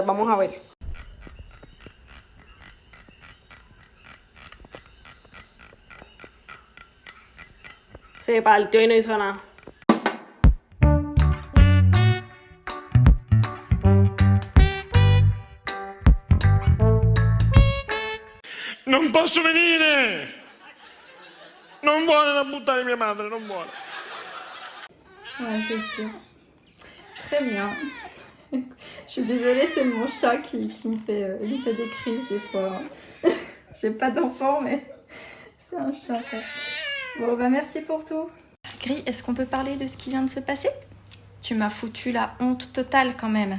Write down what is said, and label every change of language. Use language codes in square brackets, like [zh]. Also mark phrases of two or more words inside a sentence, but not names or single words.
[es] Vamos a ver. Se partió y no hizo nada. [it] Non posso venire! Non vuole la buttare mia madre, non vuole. [fr] Ouais, c'est sûr. Très bien. Je suis désolée, c'est mon chat qui me fait des crises des fois. J'ai pas d'enfant, mais c'est un chat. Bon, bah merci pour tout. Gris, est-ce qu'on peut parler de ce qui vient de se passer? Tu m'as foutu la honte totale quand même.